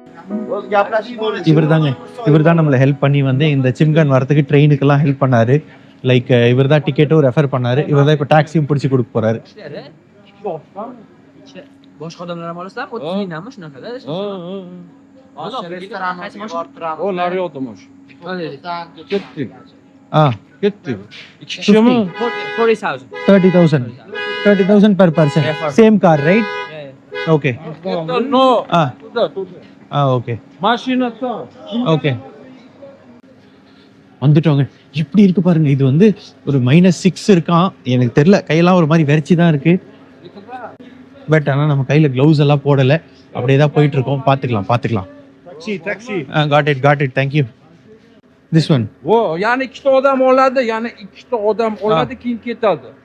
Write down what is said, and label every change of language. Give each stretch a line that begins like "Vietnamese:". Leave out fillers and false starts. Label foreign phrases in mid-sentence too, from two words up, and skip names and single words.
Tamil: இவர் தான் நம்மளை ஹெல்ப் பண்ணி வந்து இந்த சிம்கன் வரத்துக்கு ட்ரெயினுக்கெல்லாம் ஹெல்ப் பண்ணார். லைக் இவர் தான் டிக்கெட்டும் ரெஃபர் பண்ணாரு, இவர் தான் இப்போ டாக்ஸியும் பிடிச்சி கொடுக்க போறாரு.
Uzbek: Boshqa odamlar ham olasizlar, 30 mingdanmi shunaqa-da? O naryodamosh. Ketdik. ஆ Ketdik. İki kişimi? 40,000.
English: 30,000. 30,000 per person. Yeah, for- Same car, right? Yeah. Okay. No. ஆ
Russian: Tuda.
English: ஓகே
Russian: Maşina ta.
Tamil: ஓகே வந்துட்டோங்க. இப்படி இருக்கு பாருங்க. இது வந்து ஒரு -6 இருக்கான். எனக்கு தெரியல, கையெல்லாம் ஒரு மாதிரி வெறிச்சி தான் இருக்கு. பட் ஆனால் நம்ம கையில் க்ளவுஸ் எல்லாம் போடலை, அப்படியே தான் போயிட்டு இருக்கோம். பார்த்துக்கலாம்.
Uzbek: Taksi.
English: Got it thank you. This one
Uzbek: O yani 2 odam oladi, yani 2 odam oladi, keyin ketadi.